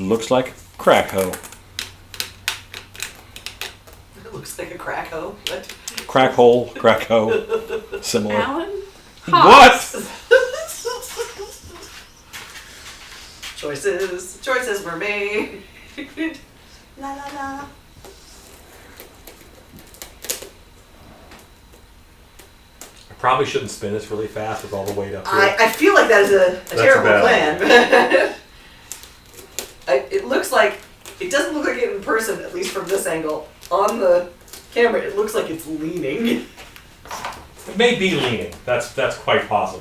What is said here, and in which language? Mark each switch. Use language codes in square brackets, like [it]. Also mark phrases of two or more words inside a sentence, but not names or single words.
[en] looks like crack hoe. It looks like a crack hoe. What? Crack hole, crack hoe. Similar. Alan? What? Choices were made. La la la. I probably shouldn't spin this really fast with all the weight up here. I feel like that is a terrible bad plan. It looks like, it doesn't look like it in person, at least from this angle. On the camera, it looks like it's leaning. It may be leaning. That's quite possible.